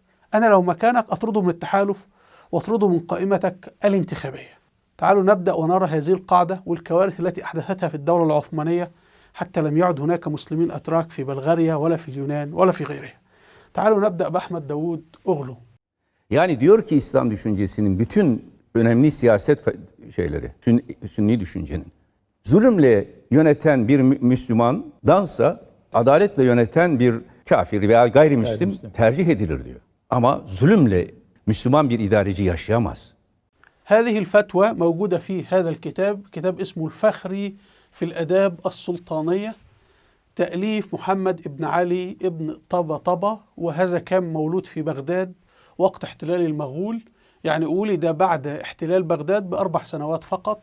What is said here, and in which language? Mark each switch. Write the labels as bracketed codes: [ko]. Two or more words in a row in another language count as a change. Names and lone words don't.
[ar] أنا لو مكانك أطرده من التحالف وأطرده من قائمتك الانتخابية. تعالوا نبدأ ونرى هذه القاعدة والكوارث التي أحدثتها في الدولة العثمانية حتى لم يعد هناك مسلمين أتراك في بلغاريا ولا في اليونان ولا في غيرها. تعالوا نبدأ بأحمد داود أوغلو. [tr] Yani diyor ki İslam düşüncesinin bütün önemli siyaset şeyleri, Sünni düşüncenin zulümle yöneten bir Müslümandansa adaletle yöneten bir kafir veya gayrimüslim tercih edilir diyor. Ama zulümle Müslüman bir idareci yaşayamaz. [ar] هذه الفتوى موجودة في هذا الكتاب، كتاب اسمه الفخري في الآداب السلطانية، تأليف محمد ابن علي ابن طبطبة، وهذا كان مولود في بغداد وقت احتلال المغول، يعني ولد بعد احتلال بغداد ب4 سنوات فقط.